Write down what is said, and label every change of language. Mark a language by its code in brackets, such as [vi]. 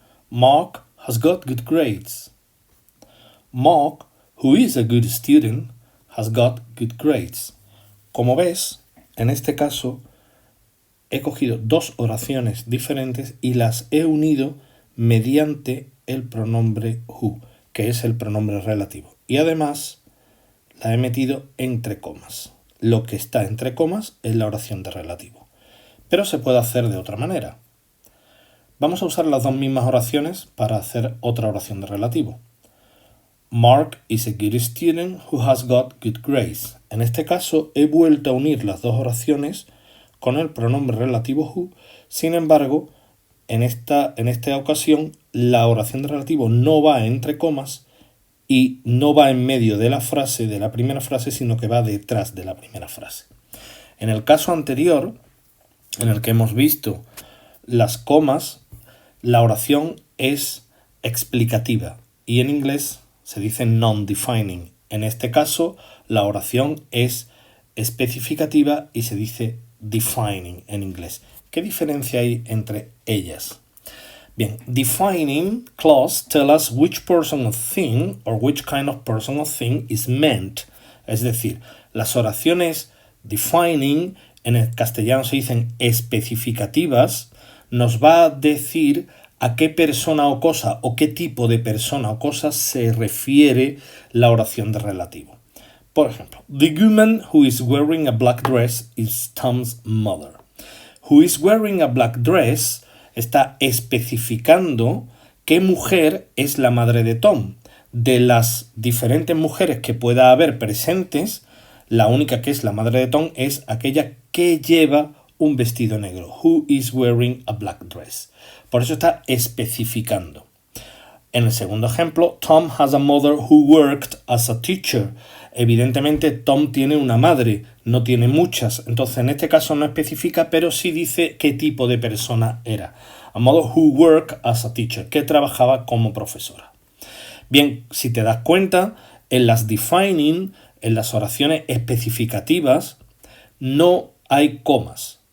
[en] Mark has got good grades. Mark, who is a good student, has got good grades. [es] Como ves, en este caso he cogido dos oraciones diferentes y las he unido mediante el pronombre who, que es el pronombre relativo. Y además la he metido entre comas. Lo que está entre comas es la oración de relativo. Pero se puede hacer de otra manera. Vamos a usar las dos mismas oraciones para hacer otra oración de relativo. [en] Mark is a good student who has got good grades. [es] En este caso he vuelto a unir las dos oraciones con el pronombre relativo who. Sin embargo, en esta ocasión la oración de relativo no va entre comas y no va en medio de la frase, de la primera frase, sino que va detrás de la primera frase. En el caso anterior, en el que hemos visto las comas, la oración es explicativa y en inglés se dice non-defining. En este caso, la oración es especificativa y se dice defining en inglés. ¿Qué diferencia hay entre ellas? Bien, [en] defining clause tell us which person or thing or which kind of person or thing is meant. [es] Es decir, las oraciones defining, en el castellano se dicen especificativas, nos va a decir a qué persona o cosa o qué tipo de persona o cosa se refiere la oración de relativo. Por ejemplo, [en] the woman who is wearing a black dress is Tom's mother. Who is wearing a black dress [es] está especificando qué mujer es la madre de Tom. De las diferentes mujeres que pueda haber presentes, la única que es la madre de Tom es aquella que lleva un vestido negro. [en] Who is wearing a black dress. [es] Por eso está especificando. En el segundo ejemplo, [en] Tom has a mother who worked as a teacher. [es] Evidentemente, Tom tiene una madre, no tiene muchas. Entonces, en este caso no especifica, pero sí dice qué tipo de persona era. [en] A mother who worked as a teacher, [es] que trabajaba como profesora. Bien, si te das cuenta, en las defining, en las oraciones especificativas, no hay comas.